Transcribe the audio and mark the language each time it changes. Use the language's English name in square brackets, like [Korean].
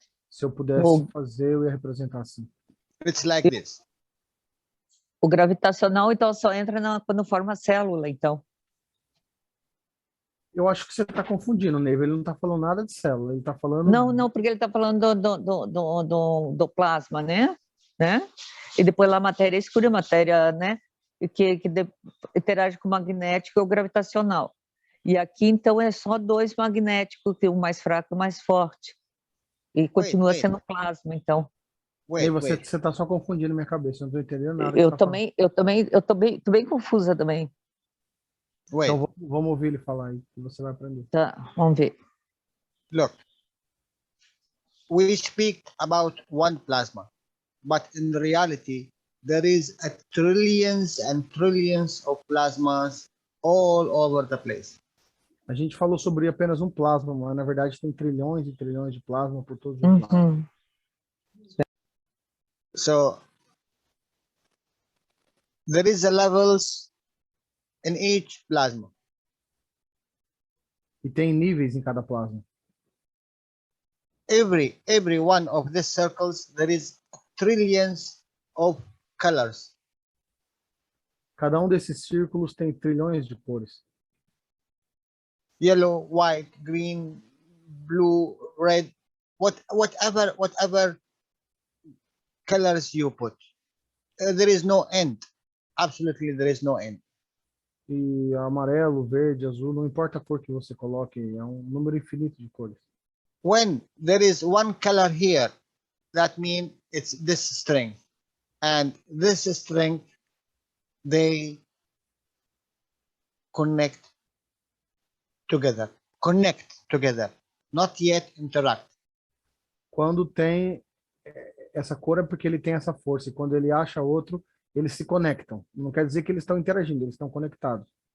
[Portuguese] Se eu pudesse Bom. fazer, eu ia representar assim. [English] It's like this. [Portuguese] O gravitacional, então, só entra quando forma célula, então. Eu acho que você está confundindo, Neiva. Ele não está falando nada de célula. Ele está falando... Não, porque ele está falando do plasma, né? E depois lá a matéria escura, matéria, né? Que interage com o magnético e o gravitacional. E aqui, então, é só dois magnéticos, um mais fraco e um mais forte. E continua sendo plasma, então. Neiva, você está só confundindo minha cabeça. Eu não estou entendendo nada. Eu tô bem confusa também. [English] Wait, [Portuguese] Então vamos ouvir ele falar aí, que você vai aprender. Tá, vamos ver. [English] look. We speak about one plasma, but in reality, there is a trillions and trillions of plasmas all over the place. [Portuguese] A gente falou sobre apenas um plasma, mas na verdade tem trilhões e trilhões de plasma por todos os lados. Uhum. [English] So there is a levels in each plasma. [Portuguese] E tem níveis em cada plasma. [English] Every one of these circles, there is trillions of colors. [Portuguese] Cada um desses círculos tem trilhões de cores. [English] Yellow, white, green, blue, red, whatever colors you put. There is no end. Absolutely, there is no end. [Portuguese] E amarelo, verde, azul, não importa a cor que você coloque, é um número infinito de cores. [English] When there is one color here, that means it's this strength. And this strength, they connect together, not yet interact. [Portuguese] Quando tem essa cor é porque ele tem essa força, e quando ele acha outro, eles se conectam. Não quer dizer que eles estão interagindo, eles estão conectados.